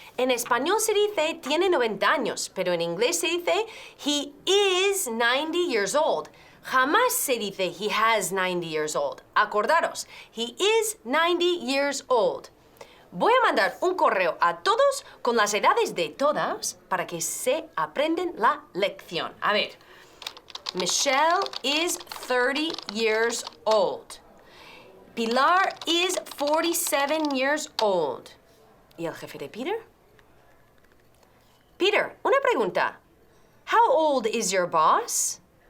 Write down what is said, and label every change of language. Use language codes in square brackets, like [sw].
[es] En español se dice tiene 90 años, pero en inglés se dice [en] he is 90 years old. [es] Jamás se dice [en] he has 90 years old. [es] Acordaros, [en] he is 90 years old. [es] Voy a mandar un correo a todos con las edades de todas para que se aprenden la lección. A ver, [en] Michelle is 30 years old. Pilar is 47 years old. [es] ¿Y el jefe de Peter? [en] Peter, [es] una pregunta. [en] How old is your boss?